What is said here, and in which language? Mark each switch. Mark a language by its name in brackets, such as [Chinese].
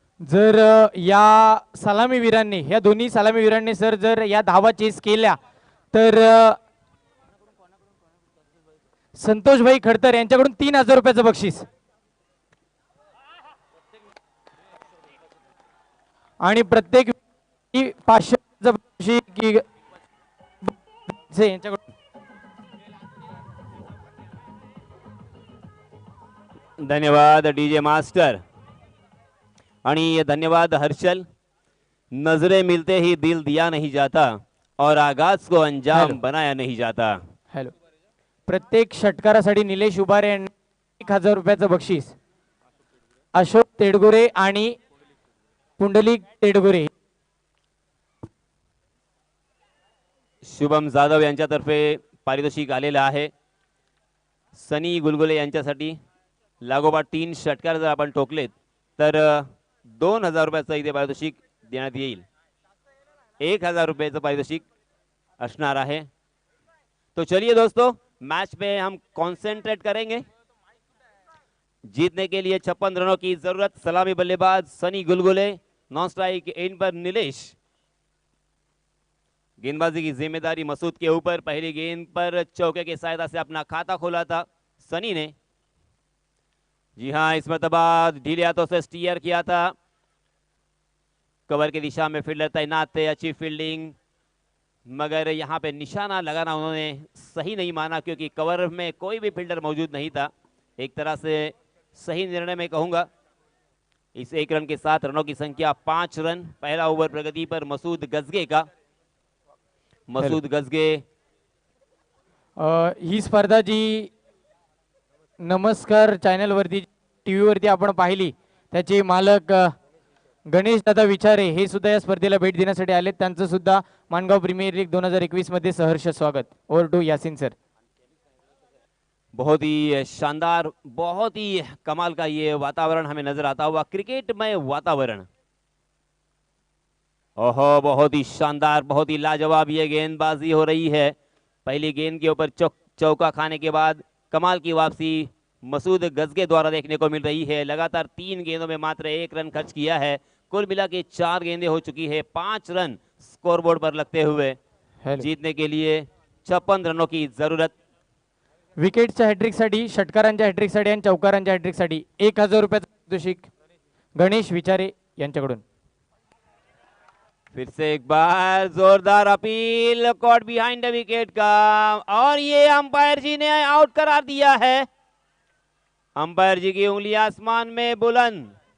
[Marathi] जर या सलामीवीरांनी, या दोन्ही सलामीवीरांनी सर जर या धावा चेस केल्या तर संतोषभाई खडतर यांच्याकडून 3000 रुपयाचं बक्षीस आणि प्रत्येक 500 बक्षीस यांच्याकडून. धन्यवाद डीजे मास्टर आणि धन्यवाद हर्षल. [Hindi] नजरे मिलते ही दिल दिया नहीं जाता और आगाज को अंजाम बनाया नहीं जाता. [Marathi] हॅलो, प्रत्येक षटकारासाठी निलेश उभारे यांनी 1000 रुपयाचं बक्षीस, अशोक तेडगोरे आणि पुंडलिक तेडगोरे. शुभम जाधव यांच्यातर्फे पारितोषिक आलेलं आहे. सनी गुलगुले यांच्यासाठी लागोपाठ 3 षटकार जर आपण टोकलेत तर 2000 रुपयाचं इथे पारितोषिक देण्यात येईल. 1000 रुपयाचं पारितोषिक असणार आहे. [Hindi] तो चलिए दोस्तों, मैच पे हम कंसंट्रेट करेंगे. जीतने के लिए 56 रनों की जरूरत. सलामी बल्लेबाज सनी गुलगुले, नॉन स्ट्राइक एंड पर निलेश. गेंदबाजी की जिम्मेदारी मसूद के ऊपर. पहली गेंद पर चौके की सहायता से अपना खाता खोला था सनी ने. जी हाँ, इस मरतबा ढीले हाथों से स्टीयर किया था. कवर की दिशा में फील्डर तैनात थे. अच्छी फील्डिंग, मगर यहाँ पे निशाना लगाना उन्होंने सही नहीं माना क्योंकि कवर में कोई भी फील्डर मौजूद नहीं था. एक तरह से सही निर्णय में कहूंगा. इस 1 रन के साथ रनों की संख्या 5 रन. पहला ओवर प्रगति पर मसूद गजगे का. मसूद गजगे [Marathi] ही स्पर्धा जी नमस्कार चॅनल वरती, टीव्ही वरती आपण पाहिली, त्याचे मालक गणेश दादा विचारे हे सुद्धा या स्पर्धेला भेट देण्यासाठी आले. त्यांचं सुद्धा माणगाव प्रीमियर लीग 2021 मध्ये सहर्ष स्वागत. [English] Over to Yasin sir. [Hindi] बहुत ही शानदार, बहुत ही कमाल का ये वातावरण हमें नजर आता हुआ, क्रिकेटमय वातावरण. ओहो, बहुत ही शानदार, बहुत ही लाजवाब ये गेंदबाजी हो रही है. पहली गेंद के ऊपर चौका खाने के बाद कमाल की वापसी मसूद गजगे द्वारा देखने को मिल रही है. लगातार 3 गेंदों में मात्र 1 रन खर्च किया है. कुल मिला के 4 गेंदें हो चुकी है. 5 रन स्कोरबोर्ड पर लगते हुए जीतने के लिए 56 रनों की जरूरत. [Marathi] विकेटच्या हॅट्रिक साठी, षटकारांच्या हॅट्रिक साठी आणि चौकारांच्या हॅट्रिक साठी 1000 रुपयाचं पारितोषिक गणेश विचारे यांच्याकडून. [Hindi] फिर से एक बार जोरदार appeal, caught behind the wicket का, और ये अंपायर जी ने आउट करार दिया है. अंपायर जी की उंगली आसमान में बुलंद.